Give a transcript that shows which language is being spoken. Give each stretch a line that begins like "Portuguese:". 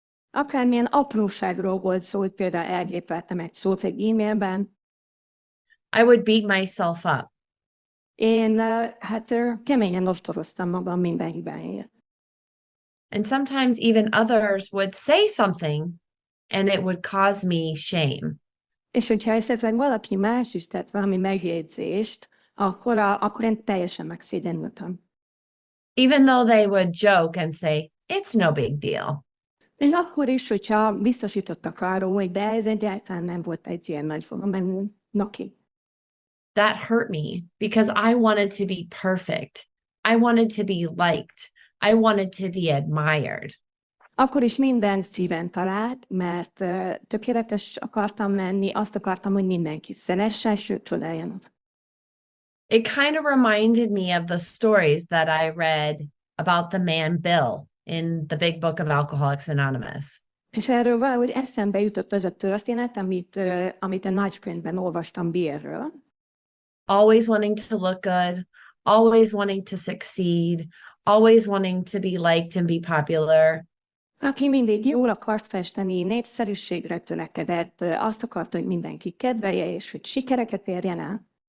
Hungarian: Akármilyen apróságról volt szó, hogy például elgépeltem egy szót egy e-mailben.
English: I would beat myself up.
Hungarian: Én keményen ostoroztam magam minden hibáért.
English: And sometimes even others would say something and it would cause me shame.
Hungarian: És hogyha esetleg valaki más is tett valami megjegyzést, akkor én teljesen megszégyenültem.
English: Even though they would joke and say, it's no big deal.
Hungarian: És akkor is, hogyha biztosítottak arról, hogy de ez egyáltalán nem volt egy ilyen nagy volumenű noki.
English: That hurt me because I wanted to be perfect. I wanted to be liked. I wanted to be admired.
Hungarian: Akkor is minden szíven talált, mert tökéletes akartam lenni, azt akartam, hogy mindenki szeressen, sőt, csodáljanak.
English: It kind of reminded me of the stories that I read about the man Bill in the big book of Alcoholics Anonymous.
Hungarian: És erről valahogy eszembe jutott az a történet, amit a Nagykönyvben olvastam Billről.
English: Always wanting to look good, always wanting to succeed, always wanting to be liked and be popular.
Hungarian: Aki mindig jól akart festeni, népszerűségre törekedett, azt akarta, hogy mindenki kedvelje, és hogy sikereket érjen el.